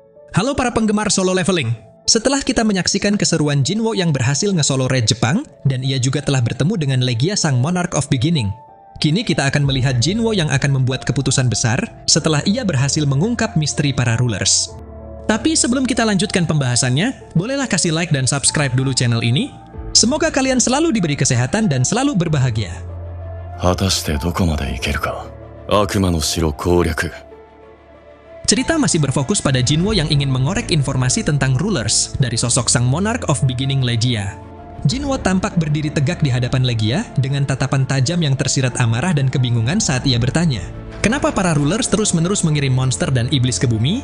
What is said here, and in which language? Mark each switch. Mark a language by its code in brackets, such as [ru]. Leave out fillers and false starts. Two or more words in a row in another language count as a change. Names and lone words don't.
[id] Halo para penggemar solo leveling. Setelah kita menyaksikan keseruan Jinwo yang berhasil nge-solo raid Jepang, dan ia juga telah bertemu dengan Legia sang [en] Monarch of Beginning. [id] Kini kita akan melihat Jinwo yang akan membuat keputusan besar setelah ia berhasil mengungkap misteri para rulers. Tapi sebelum kita lanjutkan pembahasannya, bolehlah kasih like dan subscribe dulu channel ini. Semoga kalian selalu diberi kesehatan dan selalu berbahagia. [ja] 果たしてどこまでいけるか。悪魔の城攻略。 [id] Cerita masih berfokus pada Jinwo yang ingin mengorek informasi tentang rulers dari sosok sang [en] Monarch of Beginning [id] Legia. Jinwo tampak berdiri tegak di hadapan Legia dengan tatapan tajam yang tersirat amarah dan kebingungan saat ia bertanya, kenapa para rulers terus-menerus mengirim monster dan iblis ke bumi?